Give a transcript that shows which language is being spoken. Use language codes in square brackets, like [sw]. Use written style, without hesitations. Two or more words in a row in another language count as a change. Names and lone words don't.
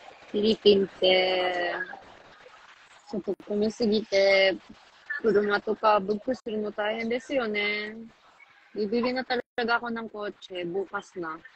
[ja] フィリピンって、外混みすぎて、車とかブックするの大変ですよね。 [tl] Bibili na talaga ako ng kotse, bukas na.